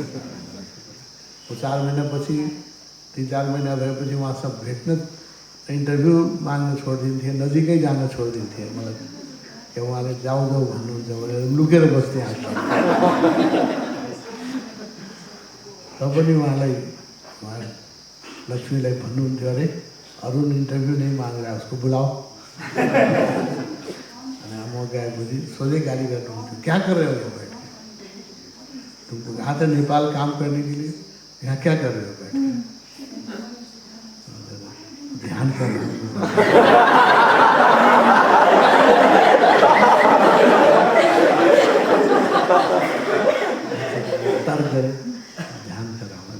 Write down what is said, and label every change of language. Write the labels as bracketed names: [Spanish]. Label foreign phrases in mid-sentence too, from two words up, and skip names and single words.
[Nepali] 4 महिनापछि 3-4 महिना भएपछि उहाँसँग भेट्न, इन्टरभ्यू माग्न छोडिदिन्थे, नजिकै जान छोडिदिन्थे मलाई। कि उहाँले जाऊ जाऊ भन्नुहुन्छ भनेर लुकेर बस्थेँ आश्रम। र पनि उहाँ लक्ष्मीलाई भन्नुहुन्थ्यो, [Hindi] अरे अरुण इन्टरभ्यू नहीं माग रहा है, उसको बुलाओ। [Nepali] अनि म गएपछि सोझै गाली गर्नुहुन्थ्यो, [Hindi] क्या कर रहे हो यहाँ बैठ के? तुमको कहा था नेपाल काम करने के लिए, यहाँ क्या कर रहे हो बैठ के? ध्यान करना। तर्क करे, ध्यान कराऊंगा।